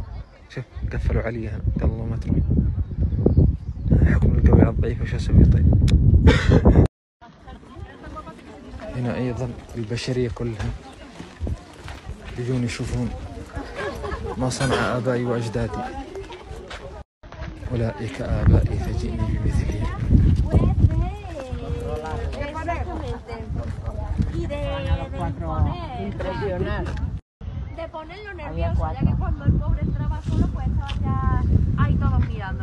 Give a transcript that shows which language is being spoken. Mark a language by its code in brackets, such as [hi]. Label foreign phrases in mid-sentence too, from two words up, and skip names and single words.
[ar] شوف قفلوا علي هنا، قال الله ما تروح. حكم القوي على الضعيف، وش اسوي طيب؟ هنا ايضا البشريه كلها يجون يشوفون ما صنع ابائي واجدادي أولئك آبائي فجئني بمثلهم. [es] De ponerlo nervioso, ya que cuando el pobre entraba solo, pues estaban ya ahí todos mirando.